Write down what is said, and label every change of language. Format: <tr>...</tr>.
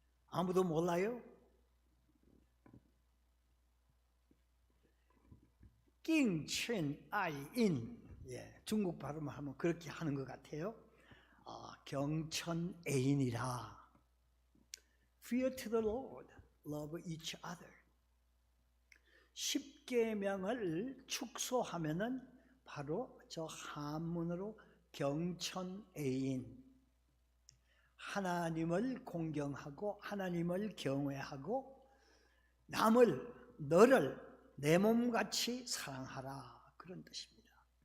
<ko>아무도 몰라요? 낑친 아이인, 중국 발음을 하면 그렇게 하는 것 같아요. 경천애인이라.</ko> <en>Fear to the Lord, love each other.</en> <ko>십계명을 축소하면은 바로 저 한문으로 경천애인, 하나님을 공경하고 하나님을 경외하고 너를 내 몸같이 사랑하라, 그런 뜻입니다.</ko>